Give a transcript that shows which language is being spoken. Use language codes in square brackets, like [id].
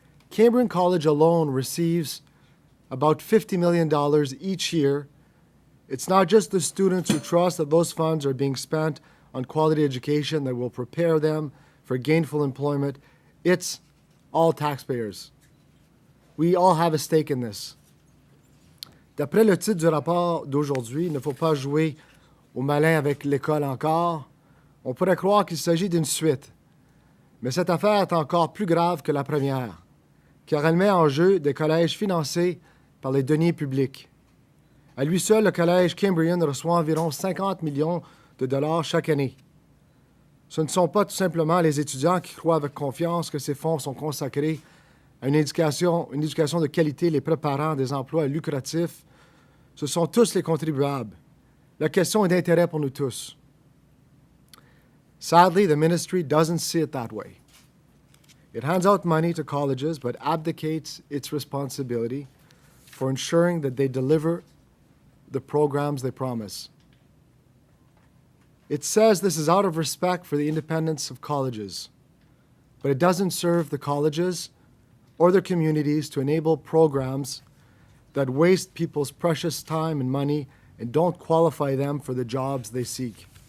[en] Cambrian College alone receives about $50 million each year. It's not just the students who trust that those funds are being spent on quality education that will prepare them for gainful employment. It's all taxpayers. We all have a stake in this. [fr] D'après le titre du rapport d'aujourd'hui, il ne faut pas jouer au malin avec l'école encore. On pourrait croire qu'il s'agit d'une suite. Mais cette affaire est encore plus grave que la première, car elle met en jeu des collèges financés par les deniers publics. À lui seul, le collège Cambrian reçoit environ 50 millions de dollars chaque année. Ce ne sont pas tout simplement les étudiants qui croient avec confiance que ces fonds sont consacrés à une éducation de qualité les préparant à des emplois lucratifs. Ce sont tous les contribuables. La question est d'intérêt pour nous tous. [en] Sadly, the ministry doesn't see it that way. It hands out money to colleges, but abdicates its responsibility for ensuring that they deliver the programs they promise. It says this is out of respect for the independence of colleges, but it doesn't serve the colleges or their communities to enable programs that waste people's precious time and money and don't qualify them for the jobs they seek.